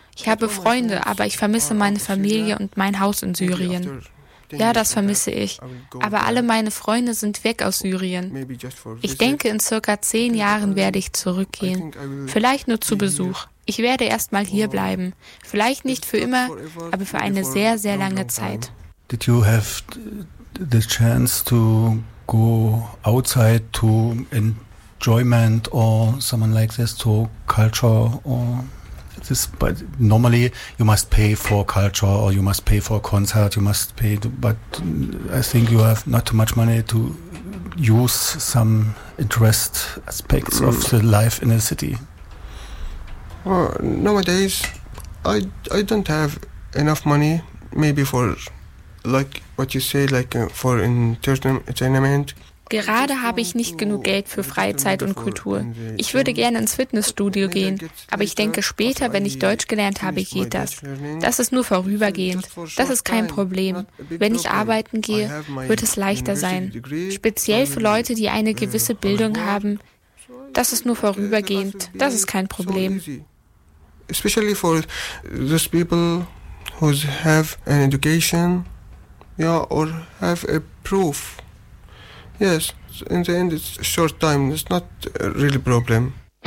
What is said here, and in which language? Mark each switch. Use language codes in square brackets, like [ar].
[de] Ich habe Freunde, aber ich vermisse meine Familie und mein Haus in Syrien. Ja, das vermisse ich. Aber alle meine Freunde sind weg aus Syrien. Ich denke, in circa 10 Jahren werde ich zurückgehen. Vielleicht nur zu Besuch. Ich werde erstmal hier bleiben. Vielleicht nicht für immer, aber für eine sehr, sehr lange Zeit. [en] Did you have the chance to go outside to enjoyment or someone like this, to culture or this? But normally you must pay for culture or you must pay for a concert, you must pay, but I think you have not too much money to use some interest aspects of the life in a city. Nowadays, I don't have enough money, maybe for, like what you say, like for entertainment. [de] Gerade habe ich nicht genug Geld für Freizeit und Kultur. Ich würde gerne ins Fitnessstudio gehen, aber ich denke später, wenn ich Deutsch gelernt habe, geht das. Das ist nur vorübergehend. Das ist kein Problem. Wenn ich arbeiten gehe, wird es leichter sein. Speziell für Leute, die eine gewisse Bildung haben, das ist nur vorübergehend. Das ist kein Problem. [en] Especially for those people who have an education, yeah, or have a proof. Yes, in the end it's short time, it's not really a problem.